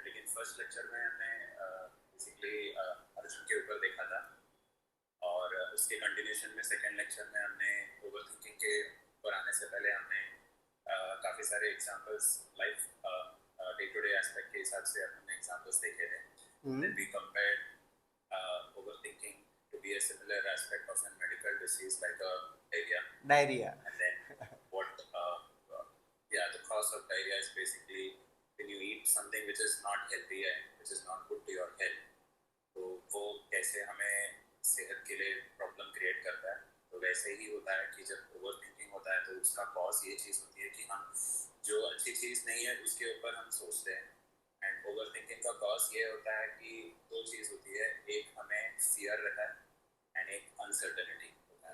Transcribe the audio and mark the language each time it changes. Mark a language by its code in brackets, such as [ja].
[hi] First lecture में हमने basically Arjun के ऊपर देखा था, और उसके कंटिन्यूशन में सेकेंड लेक्चर में हमने ओवरथिंकिंग के ऊपर आने से पहले हमने काफ़ी सारे examples life day to day aspect के हिसाब से हमने एग्जांपल्स देखे थे। [en] Then we compared overthinking to be a similar aspect of a medical disease like diarrhea. And then what the cause of diarrhea is basically when you eat something which is not healthy and which is not good to your health, [hi] तो वो कैसे हमें सेहत के लिए problem create करता है। तो वैसे ही होता है कि जब ओवर थिंकिंग होता है तो उसका कॉज ये चीज़ होती है कि हम जो अच्छी चीज़ नहीं है उसके ऊपर हम सोचते हैं। एंड ओवर थिंकिंग का कॉज ये होता है कि दो चीज़ होती है, एक हमें फियर रहता है एंड एक अनसर्टेनिटी होता है।